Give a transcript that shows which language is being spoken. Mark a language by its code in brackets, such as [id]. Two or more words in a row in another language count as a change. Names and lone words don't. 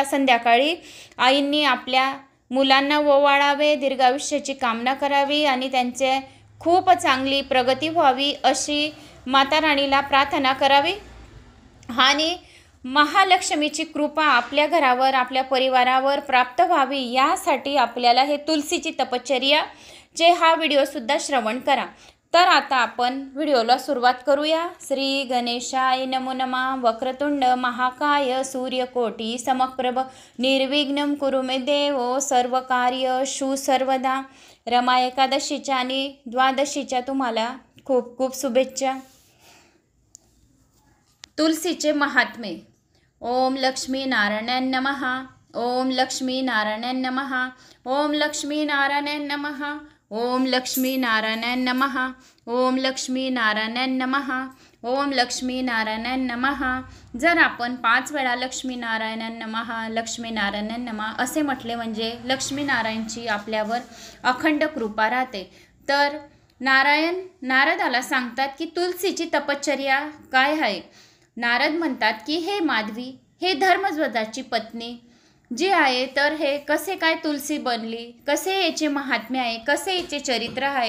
[mr] संध्याकाळी आईंनी आपल्या मुलांना ओवाळावे, दीर्घायुष्याची कामना करावी आणि त्यांचे खूप चांगली प्रगती व्हावी अशी माता राणीला प्रार्थना करावी आणि महालक्ष्मीची कृपा आपल्या घरावर, आपल्या परिवारावर प्राप्त व्हावी यासाठी आपल्याला हे तुलसीची तपश्चर्या जे हा व्हिडिओसुद्धा श्रवण करा। तर आता आपण व्हिडिओला सुरुवात करूया। [sa] श्री गणेशाय नमो नमः। वक्रतुंड महाकाय सूर्यकोटी समप्रभ निर्विघ्नं कुरु मे देव सर्वकार्येषु सर्वदा। [mr] रमा एकादशीच्या आणि द्वादशीच्या तुम्हाला खूप खूप शुभेच्छा। तुलसीचे महात्म्य। [sa] ओम लक्ष्मी नारायण नमः। ओम लक्ष्मी नारायण नमः। ओम लक्ष्मी नारायण नमः। ओम लक्ष्मी नारायण नमः। ओम लक्ष्मी नारायण नमः। ओम लक्ष्मी नारायण नमः। [mr] जर आपण 5 वेळा [sa] लक्ष्मी नारायण नमः, लक्ष्मी नारायण नमः [mr] असे म्हटले म्हणजे लक्ष्मी नारायणची आपल्यावर अखंड कृपा राहते। तर नारायण नारदाला सांगतात की तुलसीची तपश्चर्या काय आहे। नारद म्हणतात की हे माधवी, हे धर्मध्वजाची पत्नी जी आहे, तर हे कसे काय तुलसी बनली, कसे याचे महात्म्य आहे, कसे याचे चरित्र आहे।